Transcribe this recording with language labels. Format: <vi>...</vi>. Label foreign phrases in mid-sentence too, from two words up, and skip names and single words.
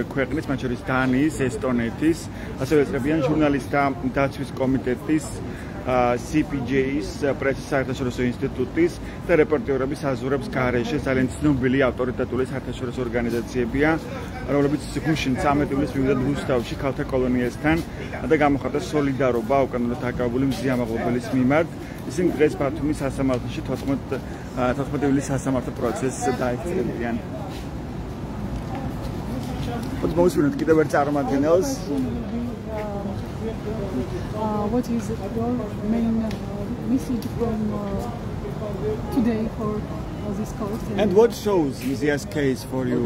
<ka>ქვეყნის, მათ შორის დანიის, ესტონეთის, ასევე ესწრებიან ჟურნალისტთა დაცვის კომიტეტის, CPJ-ის, პრესის საერთაშორისო ინსტიტუტის და რეპორტერების აზურებს გარეშე ძალიან ცნობილი ავტორიტეტული საერთაშორისო ორგანიზაციებია, რომლებიც გუშინ 13 ივლისს მივიდა რუსთავში ქალთა კოლონიასთან და გამოხატა სოლიდარობა უკანონოდ დაკავებული მზიამაღლობელის მიმართ. ისინი დღეს ბათუმის სასამართლოში 14 ივლისის სასამართლო პროცესს დაეწევიან.</ka> <en>Most of the kids are marginals. What is your main message from today for this court? And what shows Mzia's case for you?</en>